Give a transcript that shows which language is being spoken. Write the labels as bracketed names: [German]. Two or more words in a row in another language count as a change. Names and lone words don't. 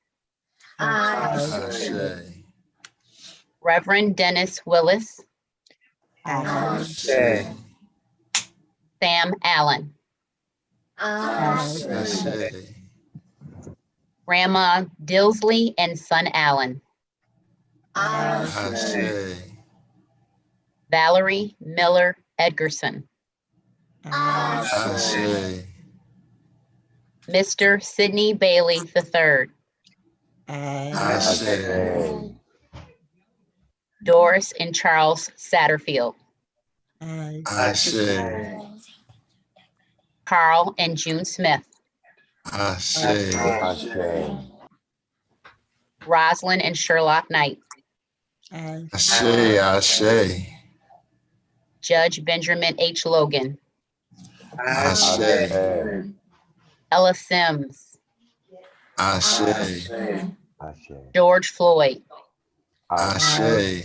[English] Ashe. Reverend Dennis Willis, Ashe. Sam Allen, Ashe. Grandma Dilsley and son Allen, Ashe. Valerie Miller Edgerson, Ashe. Mr. Sidney Bailey III, Ashe. Doris and Charles Satterfield, Ashe. Carl and June Smith, Ashe. Rosalind and Sherlock Knight, Ashe. Ashe. Judge Benjamin H. Logan, Ashe. Ella Sims, Ashe. George Floyd, Ashe.